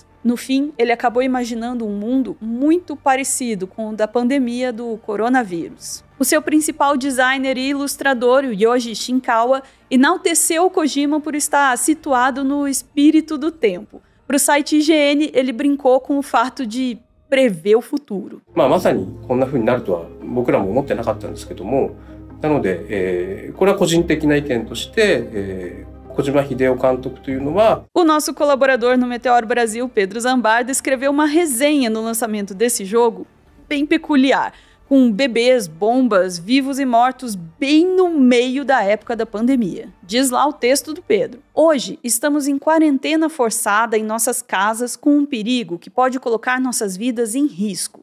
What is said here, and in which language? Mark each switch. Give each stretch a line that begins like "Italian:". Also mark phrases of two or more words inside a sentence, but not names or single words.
Portuguese: No fim, ele acabou imaginando um mundo muito parecido com o da pandemia do coronavírus. O seu principal designer e ilustrador, o Yoji Shinkawa, enalteceu o Kojima por estar situado no espírito do tempo. Para o site IGN, ele brincou com o fato de prever o futuro.
Japanese: まさにこんな風になるとは僕らも思ってなかったんですけども、なので、これは個人的な意見として、Kojima Hideo監督というのは...
Portuguese: O nosso colaborador no Meteoro Brasil, Pedro Zambarda, escreveu uma resenha no lançamento desse jogo bem peculiar, com bebês, bombas, vivos e mortos bem no meio da época da pandemia. Diz lá o texto do Pedro. Hoje, estamos em quarentena forçada em nossas casas com um perigo que pode colocar nossas vidas em risco.